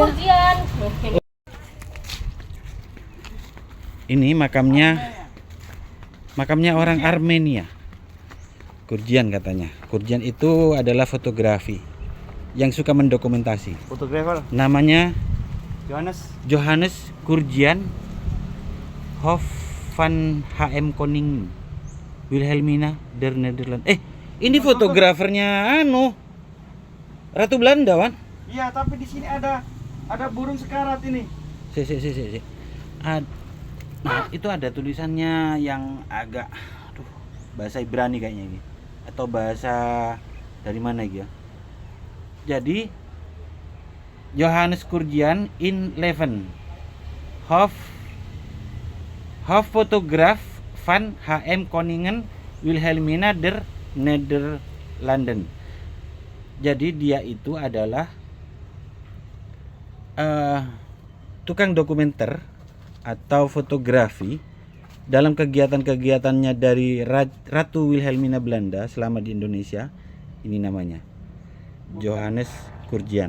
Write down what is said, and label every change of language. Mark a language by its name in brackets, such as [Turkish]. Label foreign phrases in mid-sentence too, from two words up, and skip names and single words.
[Indonesian] Kurdian. Ini makamnya orang Armenia. Kurdian katanya. Kurdian itu adalah fotografi yang suka mendokumentasi. Fotografer Namanya Johannes. [Dutch] Johannes Kurdian Hof van H.M. Koning Wilhelmina der Nederland. [Indonesian] Ini fotografernya Ratu Belanda, Wan. Iya, tapi di sini ada burung sekarat ini. Si. Nah, itu ada tulisannya yang agak bahasa Ibrani kayaknya ini. Atau bahasa dari mana gitu ya. [Dutch] Jadi Johannes Kurdian in Leven Hof Fotograf van H.M. Koningen Wilhelmina der Nederlanden. [Indonesian] Jadi dia itu adalah tukang dokumenter atau fotografi dalam kegiatan-kegiatannya dari Ratu Wilhelmina Belanda selama di Indonesia. Ini namanya Johannes Kurdian.